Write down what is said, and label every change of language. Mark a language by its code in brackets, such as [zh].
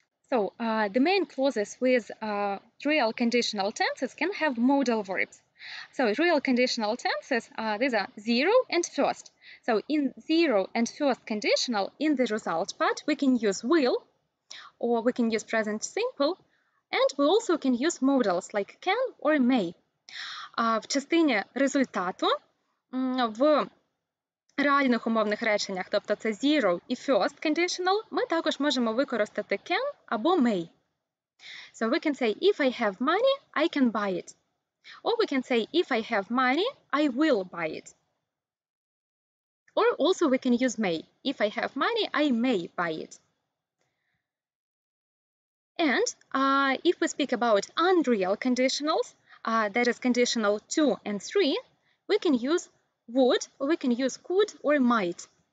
[en] So the main clauses with real conditional tenses can have modal verbs. So real conditional tenses, these are zero and first. So in zero and first conditional, in the result part, we can use will, or we can use present simple, and we also can use modals like can or may. [uk] В частині результату в реальних умовних реченнях, тобто це zero і first conditional, ми також можемо використати can або may. [en] So we can say, if I have money, I can buy it. Or we can say, if I have money, I will buy it. Or also we can use may. If I have money, I may buy it. And if we speak about unreal conditionals, that is conditional 2 and 3, we can use would, or we can use could or might.